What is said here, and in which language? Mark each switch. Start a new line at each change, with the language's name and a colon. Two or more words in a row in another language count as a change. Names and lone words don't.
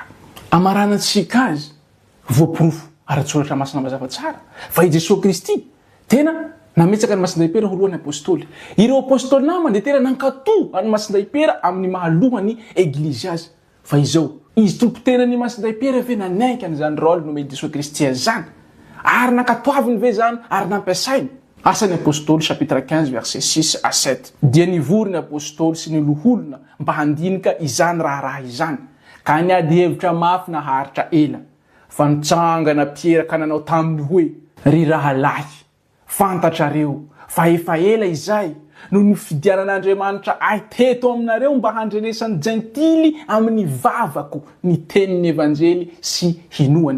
Malagasy: Amaranantsika azy voapirofo ara-tsoratra masina mazava tsara fa i Jesosy Kristy tena nametsaka ny masinday Piera ho lohan'ny apôstôly. Ireo apôstôly namany dia tena nankatoa any masinday Piera amin'ny mahalohany eglizy azy fa izao izy tompo tena ny masinday Piera ve nanaiky an'izany rôle nomeny Jesosy Kristy azy zany ary nankatoaviny ve zany ary nampiasainy. Asan'ny apôstôly
French: chapitre 15 verset 6 à 7
Malagasy: dia nivory ny apôstôly sy ny loholona mba handinika izany raha izany ka niady hevitra mafy naharitra ela fa nitsangana Piera ka nanao taminy hoe ry rahalahy fantatrareo fa efa ela izay no nifidianan'Andriamanitra ahy teto aminareo mba handrenesany jentily amin'ny vavako ny tenin'ny evanjely sy hinoany.